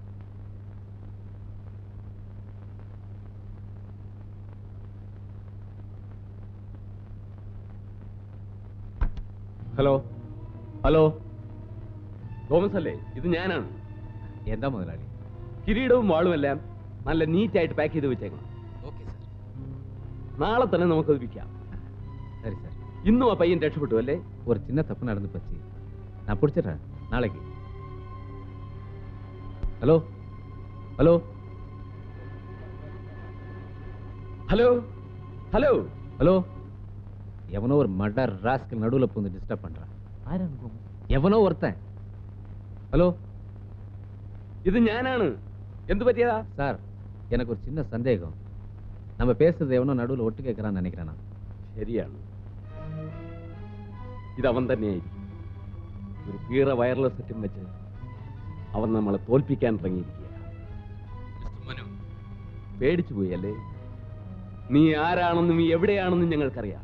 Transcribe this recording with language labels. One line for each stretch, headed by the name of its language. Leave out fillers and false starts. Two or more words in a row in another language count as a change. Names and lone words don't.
English: hello hello,
Malayalam: തോമസ് അല്ലേ? ഇത് ഞാനാണ്. എന്താ മുതലാളി? കിരീടവും വാളും എല്ലാം നല്ല നീറ്റായിട്ട് പാക്ക് ചെയ്ത് വെച്ചേക്കണം.
English: okay sir.
Malayalam: നാളെ തന്നെ നമുക്കത് വിൽക്കാം.
Tamil: சரி சார்.
Malayalam: இன்னும் ആ പയ്യൻ രക്ഷപ്പെട്ടു അല്ലേ?
Tamil: ஒரு சின்ன தப்பு நடந்து போச்சு, நான் பிடிச்சிடுறேன் நாளைக்கு.
English: hello hello hello hello
Tamil: ஹலோ, எவனோ ஒரு
English: murder rascal
Tamil: நடுவுல பூந்து டிஸ்டர்ப் பண்றான். எவனோ ஒருத்தன். ஹலோ,
Malayalam: ഇത് ഞാനാണ്. എന്ത് പറ്റിയതാ?
Tamil: சார், எனக்கு ஒரு சின்ன சந்தேகம். நம்ம பேசுறது எவனோ நடுவில் ஒட்டு கேட்கறான்னு நினைக்கிறேன் நான்.
Malayalam: ശരിയാണ്. ഇതവൻ തന്നെയായിരിക്കും. ഒരു കീറ
English: wireless set
Malayalam: വെച്ച് അവൻ നമ്മളെ തോൽപ്പിക്കാൻ ഇറങ്ങിയിരിക്കുക. മനു, പേടിച്ചു പോയി അല്ലേ? നീ ആരാണെന്നും നീ എവിടെയാണെന്നും ഞങ്ങൾക്കറിയാം.